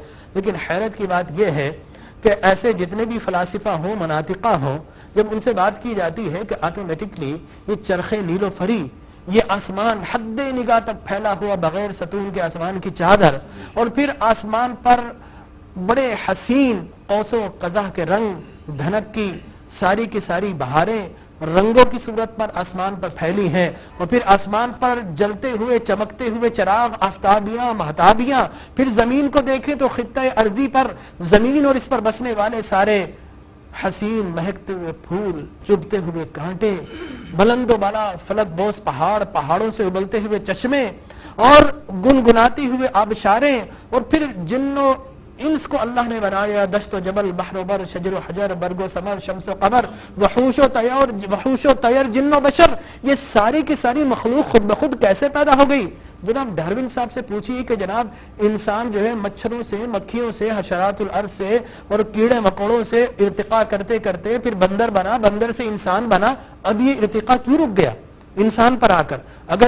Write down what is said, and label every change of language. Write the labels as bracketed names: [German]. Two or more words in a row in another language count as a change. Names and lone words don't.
[Urdu] لیکن حیرت کی بات یہ ہے کہ ایسے جتنے بھی فلاسفہ ہوں، مناطقہ ہوں، جب ان سے بات کی جاتی ہے کہ آٹومیٹکلی یہ چرخ نیل و فری، یہ آسمان حد نگاہ تک پھیلا ہوا بغیر ستون کے آسمان کی چادر، اور پھر آسمان پر بڑے حسین قوس و قزح کے رنگ دھنک کی ساری بہاریں رنگوں کی صورت پر آسمان پر پھیلی ہیں، اور پھر آسمان پر جلتے ہوئے چمکتے ہوئے چراغ، آفتابیاں، مہتابیاں. پھر زمین کو دیکھیں تو خطہ ارضی پر زمین اور اس پر بسنے والے سارے حسین مہکتے ہوئے پھول، چبھتے ہوئے کانٹے، بلند و بالا فلک بوس پہاڑ، پہاڑوں سے ابلتے ہوئے چشمے اور گنگناتی ہوئے آبشاریں، اور پھر جن و انس کو اللہ نے بنایا، دشت و جبل، بحر و بر، شجر و حجر، برگ و ثمر، شمس و قمر، وحوش و طیر، جن و بشر. یہ ساری کی ساری مخلوق خود بخود کیسے پیدا ہو گئی؟ جناب ڈارون صاحب سے پوچھیے کہ جناب انسان جو ہے مچھروں سے، مکھیوں سے، حشرات الارض سے اور کیڑے مکوڑوں سے ارتقاء کرتے کرتے پھر بندر بنا، بندر سے انسان بنا. اب یہ ارتقاء کیوں رک گیا انسان پر آ کر؟